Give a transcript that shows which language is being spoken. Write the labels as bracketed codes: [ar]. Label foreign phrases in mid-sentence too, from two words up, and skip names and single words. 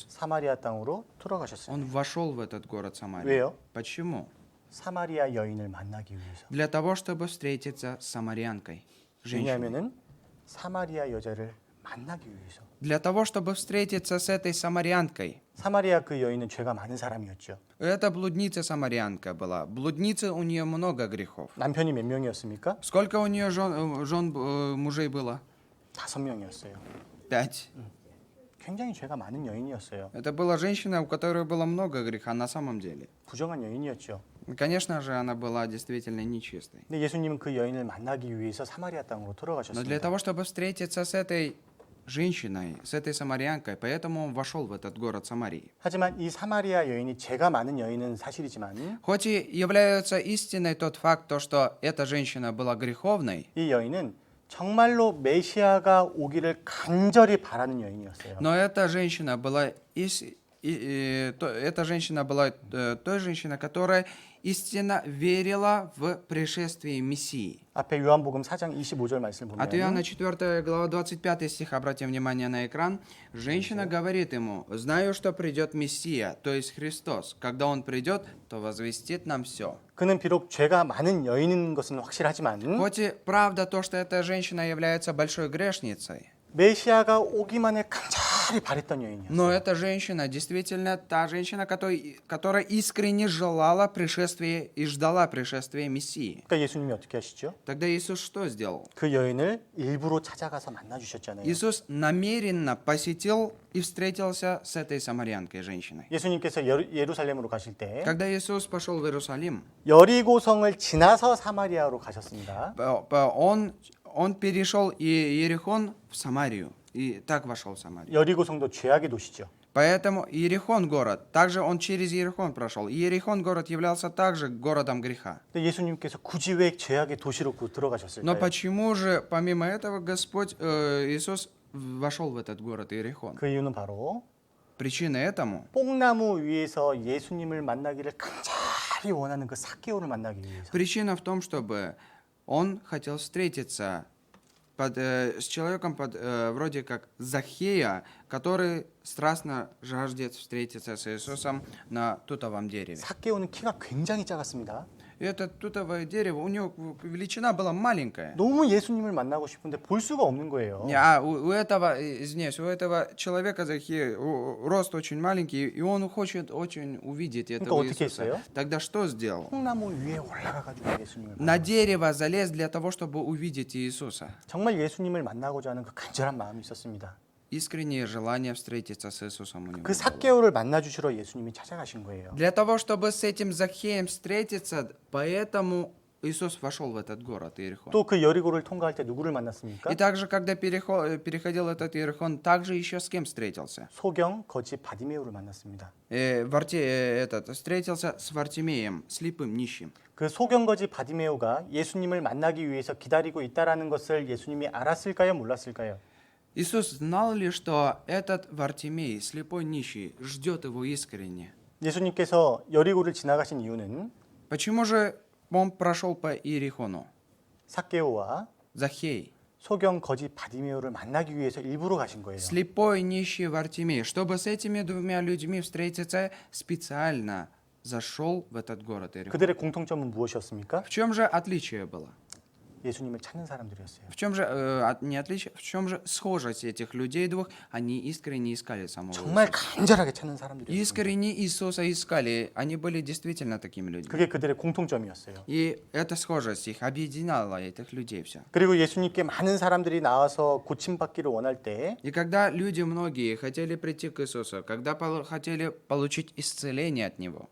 [ko] 사마리아 땅으로 들어가셨어요. [ru] Он вошел в этот город Самарию. [ko] 왜요? [ru] Почему? [ko] 사마리아 여인을 만나기 위해서. [ru] Для того, чтобы встретиться с самарянкой, женщиной. [ko] 왜냐하면은 사마리아 여자를 만나기 위해서. [ru] Для того, чтобы встретиться с этой самарянкой. [ko] 사마리아 그 여인은 죄가 많은 사람이었죠. [ru] Это блудница самарянка была. Блудница, у нее много грехов. [ko] 남편이 몇 명이었습니까? [ru] Сколько у нее мужей было? [ko] 5명이었어요. [ru] 5. [ko] 굉장히 죄가 많은 여인이었어요. [ru] Это была женщина, у которой было много греха на самом деле. [ko] 부정한 여인이었죠. [ru] Конечно же, она была действительно нечистой. [ko] 근데 예수님은 그 여인을 만나기 위해서 사마리아 땅으로 [ru] Но для [ko] 들어가셨습니다. [ru] того, чтобы встретиться с этой женщиной, с этой самарянкой, поэтому он вошел в этот город Самарии. [ko] 하지만 이 사마리아 여인이 죄가 많은 여인은 사실이지만 [ru] Хоть и является истиной тот факт, то, что эта женщина была греховной, [ko] 이 여인은 정말로 메시아가 오기를 간절히 바라는 여인이었어요. [ru] но эта женщина была той женщиной, которая истинно верила в пришествие Мессии. [ko] 앞에 요한복음 4장 25절 말씀 [ru] От Иоанна [ko] 보면 [ru] 4 глава 25 стих, обратим внимание на экран, женщина говорит ему: «Знаю, что придет Мессия, то есть Христос. Когда Он придет, то возвестит нам все». [ko] 그는 비록 죄가 많은 여인인 것은 확실하지만 [ru] Хоть и правда то, что эта женщина является большой грешницей, [ko] 메시아가 오기만을 간절히 바랬던 여인이었어요. [ru] но эта женщина действительно та женщина, которая искренне желала пришествия и ждала пришествия Мессии. [ko] 그러니까 예수님이 어떻게 하시죠? [ru] Тогда Иисус что сделал? [ko] 그 여인을 일부러 찾아가서 만나 주셨잖아요. [ru] Иисус намеренно посетил и встретился с этой самарянкой женщиной. [ko] 예수님께서 예루살렘으로 가실 때 [ru] Когда Иисус пошел в Иерусалим, [ko] 여리고성을 지나서 사마리아로 가셨습니다. [ru] он перешел Иерихон в Самарию. и так вошел в Самарию. [ko] 여리고 성도 죄악의 도시죠. [ru] Поэтому Иерихон город, также он через Иерихон прошел. Иерихон город являлся также городом греха. [ko] 근데 예수님께서 굳이 왜 죄악의 도시로 [ru] Но [ko] 들어가셨을까요? [ru] почему же, помимо этого, Иисус вошел в этот город Иерихон? [ko] 그 이유는 바로 [ru] Причина этому, [ko] 뽕나무 위에서 예수님을 만나기를 간절히 원하는 그 삭개오를 만나기 위해서. [ru] причина в том, чтобы он хотел встретиться с человеком вроде как Захея, который страстно жаждет встретиться с Иисусом на тутовом дереве. [ko] 삭개오는 키가 굉장히 작았습니다. [ru] И это тутовое дерево, у него величина была маленькая. [ko] 너무 예수님을 만나고 싶은데 볼 수가 없는 거예요. [ru] А у этого, извиняюсь, у этого человека Захея рост очень маленький, и он хочет очень увидеть этого [ko] 어떻게 [ru] Иисуса. [ko] 했어요? [ru] Тогда что сделал? [ko] 뽕나무 위에 올라가가지고 예수님을 [ru] На [ko] 만나. [ru] дерево залез для того, чтобы увидеть Иисуса. [ko] 정말 예수님을 만나고자 하는 그 간절한 마음이 있었습니다. [ru] Искреннее желание встретиться с Иисусом у него. [ko] 그 [ru] было. [ko] 삭개오를 만나 주시러 예수님이 찾아가신 거예요. [ru] Для того, чтобы с этим Захеем встретиться, поэтому Иисус вошел в этот город Иерихон. [ko] 또 그 여리고를 통과할 때 누구를 만났습니까? [ru] И также, когда переходил этот Иерихон, также еще с кем встретился? [ko] 소경 거지 바디메오를 만났습니다. [ru] Встретился с Вартимеем, слепым, нищим. [ko] 그 소경 거지 바디메오가 예수님을 만나기 위해서 기다리고 있다라는 것을 예수님이 알았을까요, 몰랐을까요? [ru] Иисус знал ли, что этот Вартимей, слепой нищий, ждет его искренне? [ko] 예수님께서 여리고를 지나가신 이유는 [ru] Почему же он прошел по Иерихону? [ko] 삭개오와 [ru] Захей, [ko] 소경 거지 바디메오를 만나기 위해서 일부러 가신 거예요. [ru] слепой нищий Вартимей, чтобы с этими двумя людьми встретиться, специально зашел в этот город Иерихон. [ko] 그들의 공통점은 무엇이었습니까? [ru] В чем же отличие было? [ko] 예수님을 찾는 사람들이었어요. [ru] В чем же не отличие? В чем же схожесть этих людей двух? Они искренне искали самого [ko] 정말 [ru] Иисуса. [ko] 간절하게 찾는 사람들이었어요. [ru] Искренне Иисуса искали. Они были действительно такими людьми. [ko] 그게 그들의 공통점이었어요. [ru] И эта схожесть их объединяла этих людей все. [ko] 그리고 예수님께 많은 사람들이 나와서 고침받기를 원할 때 [ru] И когда люди многие хотели прийти к Иисусу, когда хотели получить исцеление от Него,